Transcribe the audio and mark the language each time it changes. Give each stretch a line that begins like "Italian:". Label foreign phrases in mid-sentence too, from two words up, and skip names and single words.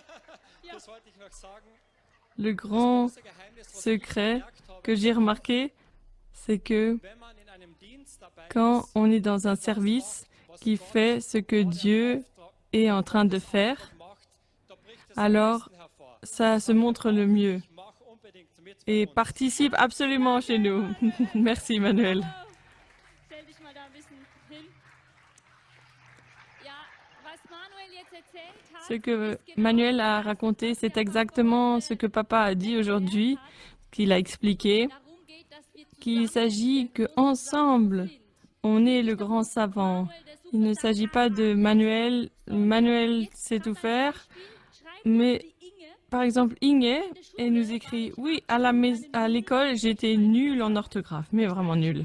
French: Le grand secret que j'ai remarqué, c'est que quand on est dans un service qui fait ce que Dieu est en train de faire, alors ça se montre le mieux et participe absolument chez nous. Merci, Manuel.
German: Stell dich mal da ein bisschen hin. Ja, was Manuel jetzt erzählt hat,
French: Ce que Manuel a raconté, c'est exactement ce que papa a dit aujourd'hui, qu'il a expliqué,
German: darum geht, dass wir
French: qu'il s'agit qu'ensemble, on est le grand savant. Il ne s'agit pas de Manuel. Manuel sait tout faire, mais par exemple, Inge, elle nous écrit « Oui, à l'école, j'étais nulle en orthographe, mais vraiment nulle.